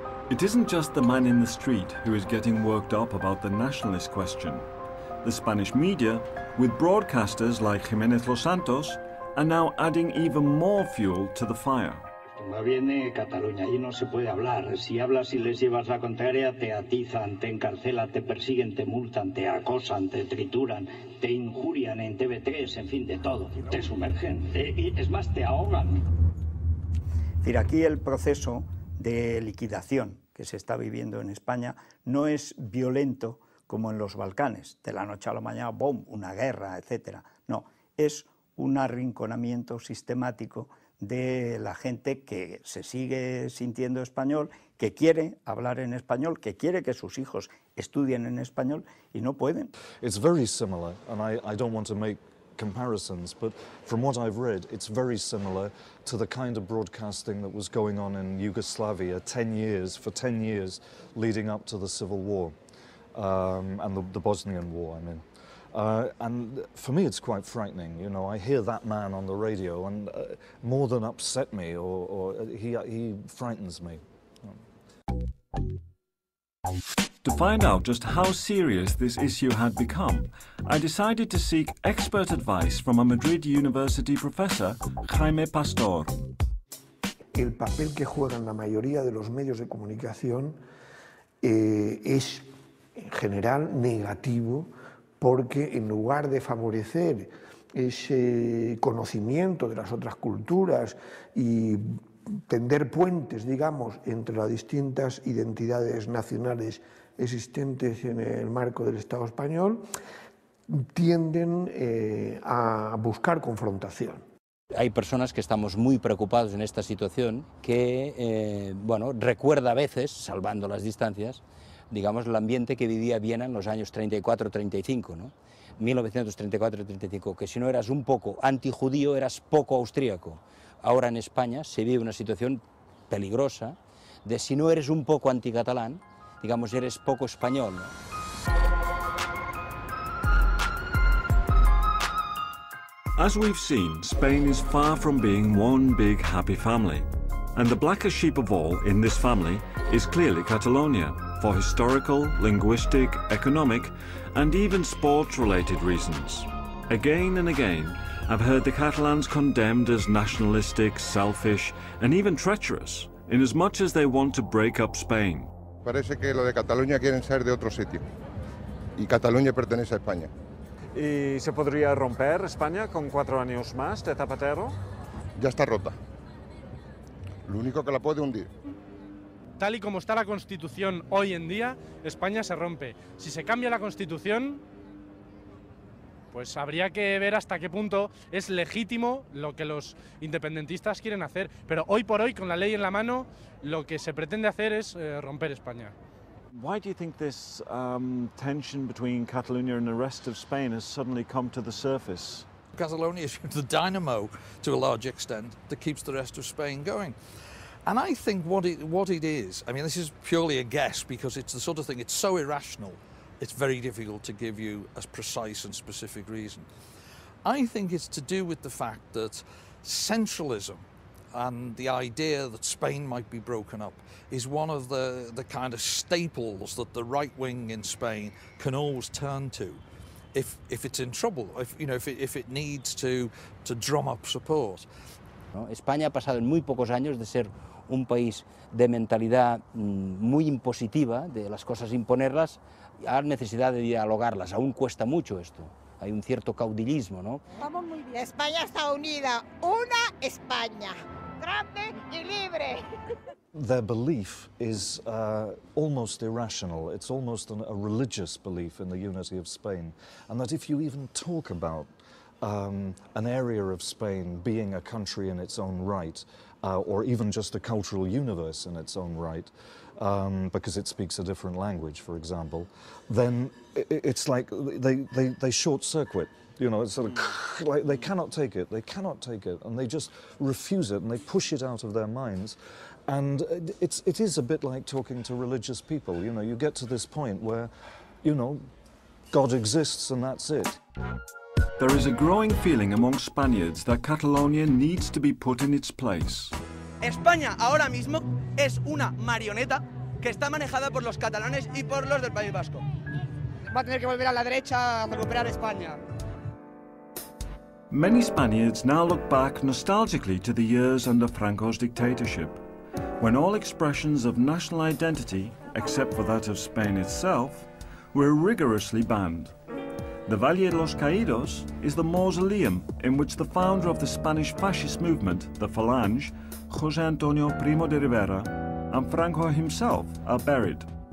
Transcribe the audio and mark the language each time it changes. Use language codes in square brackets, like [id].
[en] It isn't just the man in the street who is getting worked up about the nationalist question. The Spanish media, with broadcasters like Jiménez Los Santos, are now adding even more fuel to the fire. [es] Viene Cataluña, ahí no se puede hablar. Si hablas y les llevas la contraria, te atizan, te encarcelan, te persiguen, te multan, te acosan, te trituran, te injurian en TV3, en fin, de todo. Te sumergen. Y es más, te ahogan. Es decir, aquí el proceso de liquidación que se está viviendo en España no es violento como en los Balcanes, de la noche a la mañana, ¡bum!, una guerra, etc. No, es un arrinconamiento sistemático de la gente que se sigue sintiendo español, que quiere hablar en español, que quiere que sus hijos estudien en español y no pueden. [en] It's very similar, and I don't want to make comparisons, but from what I've read, it's very similar to the kind of broadcasting that was going on in Yugoslavia for 10 years leading up to the Civil War, and the Bosnian War, I mean. And for me, it's quite frightening. You know, I hear that man on the radio, and more than upset me, or he frightens me. To find out just how serious this issue had become, I decided to seek expert advice from a Madrid University professor, Jaime Pastor. [es] El papel que juegan la mayoría de los medios de comunicación es, en general, negativo, porque en lugar de favorecer ese conocimiento de las otras culturas y tender puentes, digamos, entre las distintas identidades nacionales existentes en el marco del Estado español, tienden a buscar confrontación. Hay personas que estamos muy preocupados en esta situación que, bueno, recuerda a veces, salvando las distancias, digamos, el ambiente que vivía Viena en los años 34-35, ¿no? 1934-35, que si no eras un poco antijudío, eras poco austríaco. Ahora en España se vive una situación peligrosa de si no eres un poco anticatalán, digamos, eres poco español, ¿no? [en] As we've seen, Spain is far from being one big happy family. And the blackest sheep of all in this family is clearly Catalonia, for historical, linguistic, economic, and even sports-related reasons. Again and again, I've heard the Catalans condemned as nationalistic, selfish, and even treacherous, inasmuch as they want to break up Spain. [es] Parece que lo de Cataluña quieren ser de otro sitio, y Cataluña pertenece a España. ¿Y se podría romper España con 4 años más de Zapatero? Ya está rota. Lo único que la puede hundir. Tal y como está la Constitución hoy en día, España se rompe. Si se cambia la Constitución, pues habría que ver hasta qué punto es legítimo lo que los independentistas quieren hacer. Pero hoy por hoy, con la ley en la mano, lo que se pretende hacer es romper España. [en] Why do you think this tension between Catalonia and the rest of Spain has suddenly come to the surface? Catalonia is the dynamo, to a large extent, that keeps the rest of Spain going. And I think what it is, I mean, this is purely a guess, because it's the sort of thing, it's so irrational, it's very difficult to give you a precise and specific reason. I think it's to do with the fact that centralism and the idea that Spain might be broken up is one of the kind of staples that the right wing in Spain can always turn to if it's in trouble, if it needs to drum up support. [es] ¿No? España ha pasado en muy pocos años de ser un país de mentalidad muy impositiva, de las cosas imponerlas, a necesidad de dialogarlas. Aún cuesta mucho esto. Hay un cierto caudillismo, ¿no? Vamos muy bien. España está unida, una España. grande y libre. [en] Their belief is almost irrational. It's almost a religious belief in the unity of Spain. And that if you even talk about an area of Spain being a country in its own right, or even just a cultural universe in its own right, because it speaks a different language, for example, then it's like they short-circuit. You know, it's sort of like they cannot take it, and they just refuse it, and they push it out of their minds. And it is a bit like talking to religious people. You know, you get to this point where, you know, God exists and that's it. There is a growing feeling among Spaniards that Catalonia needs to be put in its place. [es] España ahora mismo es una marioneta que está manejada por los catalanes y por los del País Vasco. Va a tener que volver a la derecha a recuperar España. [en] Many Spaniards now look back nostalgically to the years under Franco's dictatorship, when all expressions of national identity, except for that of Spain itself, were rigorously banned. The Valle de los Caídos is the mausoleum in which the founder of the Spanish fascist movement, the Falange, José Antonio Primo de Rivera, and Franco himself are buried.